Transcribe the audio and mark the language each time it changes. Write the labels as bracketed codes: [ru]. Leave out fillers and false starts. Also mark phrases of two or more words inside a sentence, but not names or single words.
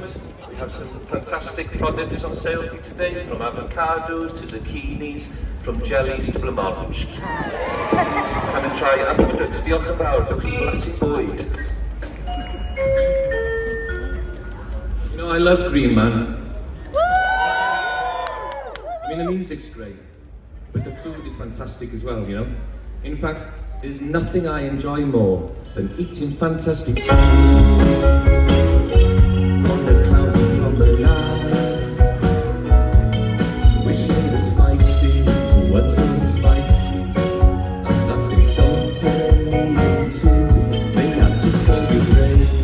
[en] We have some fantastic products on sale today, from avocados to zucchinis, from jellies to blancmange. Come and try our products. [cy] Diolch yn fawr, dewch chi flasu bwyd. [en] You know, I love Green Man. I mean, the music's great, but the food is fantastic as well, you know? In fact, there's nothing I enjoy more than eating fantastic food on the cloudy promenade, wishing the spices weren't so spicy, and that they don't turn me into the attic rain.